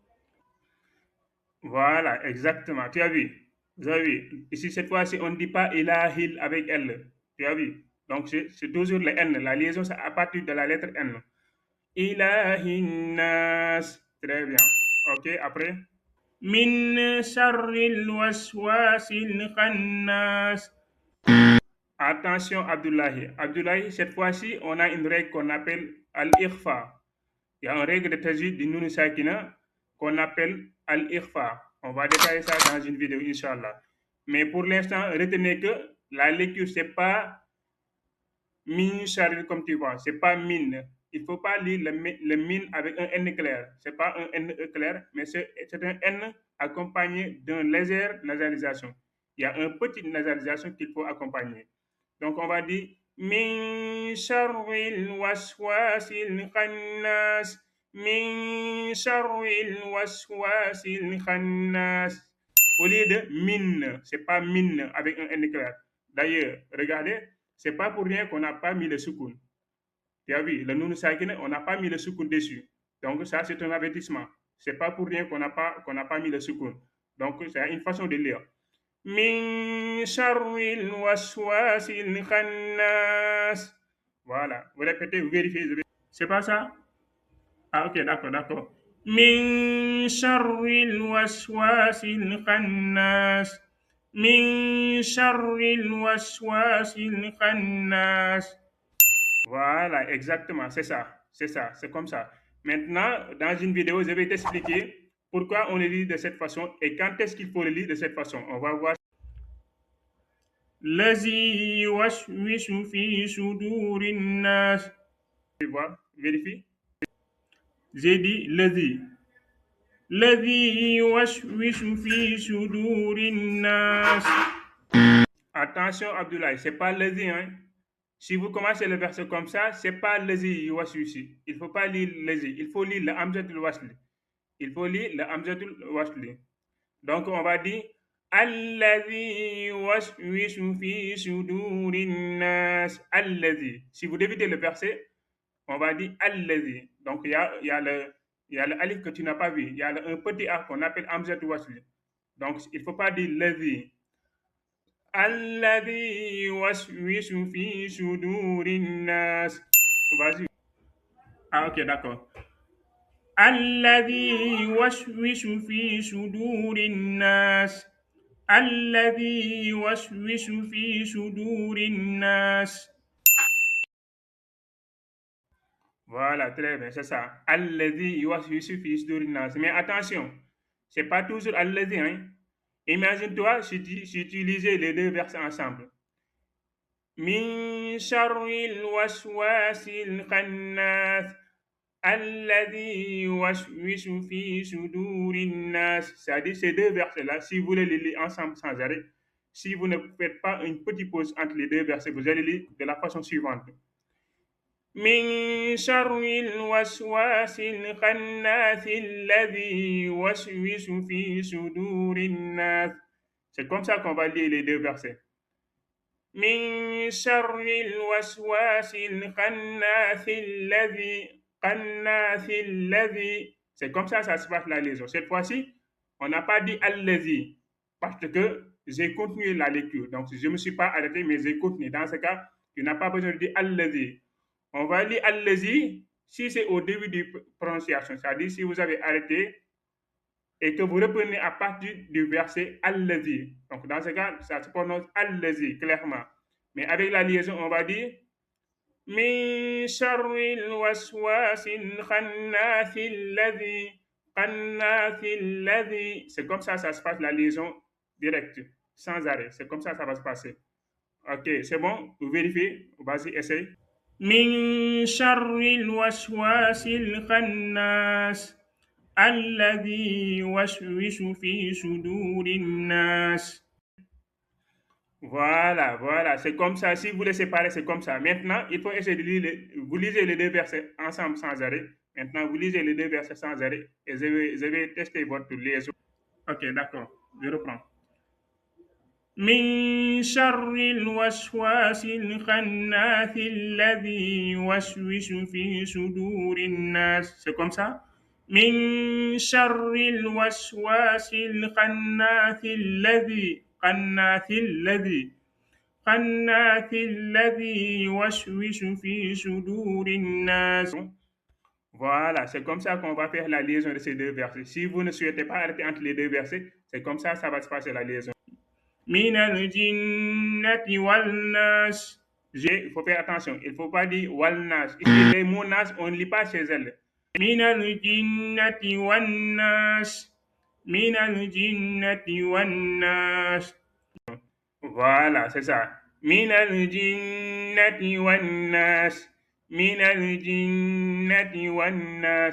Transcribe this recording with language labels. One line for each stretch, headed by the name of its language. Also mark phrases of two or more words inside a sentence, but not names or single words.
French: Voilà, exactement. Tu as vu? Vous avez vu? Ici, cette fois-ci, on ne dit pas Ilahil avec L. Tu as vu? Donc, c'est toujours le N. La liaison, c'est à partir de la lettre N. Ilahinnas. Très bien. OK, après.
Arabic: من شر الوسواس الخناس.
French: Attention, Abdullahi. Abdullahi, cette fois-ci, on a une règle qu'on appelle al-ikhfa. Il y a une règle de tajwid du
Arabic: نون ساكنة
French: qu'on appelle al-ikhfa. On va détailler ça dans une vidéo,
Arabic: إن شاء الله.
French: Mais pour l'instant, retenez que la lecture, c'est pas
Arabic: من شر
French: comme tu vois, c'est pas min. Il ne faut pas lire le min avec un N clair. C'est pas un N clair, mais c'est un N accompagné d'une légère nasalisation. Il y a une petite nasalisation qu'il faut accompagner. Donc on va dire
Arabic: من شر الوسواس الخناس. من شر الوسواس الخناس.
French: Au lieu de min, c'est pas min avec un N clair. D'ailleurs, regardez, c'est pas pour rien qu'on n'a pas mis le soukoun. Tu as vu, le
Arabic: نون ساكنة,
French: on n'a pas mis le soukoun dessus. Donc ça, c'est un avertissement. C'est pas pour rien qu'on n'a pas mis le soukoun. Donc c'est une façon de lire.
Arabic: من شر الوسواس الخناس.
French: Voilà. Vous répétez, vous vérifiez. C'est pas ça? Ah, ok, d'accord, d'accord.
Arabic: من شر الوسواس الخناس. من شر الوسواس الخناس.
French: Voilà, exactement, c'est ça. C'est ça, c'est comme ça. Maintenant, dans une vidéo, je vais t'expliquer pourquoi on le lit de cette façon et quand est-ce qu'il faut le lire de cette façon. On va voir.
Arabic: الذي يوسوس في صدور الناس.
French: Tu vois, vérifie. J'ai dit lazi.
Arabic: الذي يوسوس في صدور الناس.
French: Attention, Abdoulaye, c'est pas lazi, hein. Si vous commencez le verset comme ça, c'est pas
Arabic: الذي يوسوس.
French: Il faut pas lire lazi. Il faut lire le
Arabic: همزة الوصل.
French: Il faut lire le
Arabic: همزة الوصل.
French: Donc, on va dire
Arabic: الذي يوسوس في صدور الناس.
French: Allazi. Si vous débutez le verset, on va dire Allazi. Donc, il y a le alif que tu n'as pas vu. Il y a un petit A qu'on appelle
Arabic: همزة الوصل.
French: Donc, il ne faut pas dire lazi.
Arabic: الذي يوسوس في صدور الناس.
French: Vas-y. Ah, ok, d'accord.
Arabic: الذي يوسوس في صدور الناس الذي يوسوس في صدور الناس.
French: Voilà, très bien, c'est ça.
Arabic: الذي يوسوس في صدور الناس.
French: Mais attention, c'est pas toujours alladhi, hein. Imagine-toi si tu lisais les deux versets ensemble.
Arabic: من شر الوسواس الخناس. الذي يوسوس في صدور الناس.
French: C'est-à-dire ces deux versets-là, si vous les lisez ensemble sans arrêt, si vous ne faites pas une petite pause entre les deux versets, vous allez lire de la façon suivante.
Arabic: من شر الوسواس الخناس الذي يوسوس في صدور الناس.
French: C'est comme ça qu'on va lire les deux versets.
Arabic: من شر الوسواس الخناس الذي.
French: C'est comme ça se passe la liaison. Cette fois-ci, on n'a pas dit allazi parce que j'ai continué la lecture. Donc, je ne me suis pas arrêté, mais j'ai continué. Dans ce cas, tu n'as pas besoin de dire allazi. On va dire allazi si c'est au début de prononciation. C'est-à-dire si vous avez arrêté et que vous reprenez à partir du verset allazi. Donc, dans ce cas, ça se prononce allazi clairement. Mais avec la liaison, on va dire
Arabic: من شر الوسواس الخناس الذي.
French: C'est comme ça se passe la liaison directe, sans arrêt. C'est comme ça va se passer. Ok, c'est bon? Vous vérifiez? Vas-y, essaye.
Arabic: من شر الوسواس الخناس الذي يوسوس في صدور الناس.
French: Voilà, voilà, c'est comme ça. Si vous les séparez, c'est comme ça. Maintenant, il faut essayer de lire, vous lisez les deux versets ensemble sans arrêt. Maintenant, vous lisez les deux versets sans arrêt et je vais tester votre liaison. Ok, d'accord, je reprends.
Arabic: من شر الوسواس الخناس الذي يوسوس في صدور الناس.
French: C'est comme ça.
Arabic: من شر الوسواس الخناس الذي. خناث الذي يوسوس في صدور الناس.
French: Voilà, c'est comme ça qu'on va faire la liaison de ces deux versets. Si vous ne souhaitez pas arrêter entre les deux versets, c'est comme ça va se passer la liaison.
Arabic: من الجنة والناس.
French: Il faut faire attention, il ne faut pas dire wal-nas. Ici, les mots nas, on ne lit pas chez elle.
Arabic: من الجنة والناس. من الجنة والناس.
French: Voilà, c'est ça.
Arabic: من الجنة والناس. من الجنة والناس.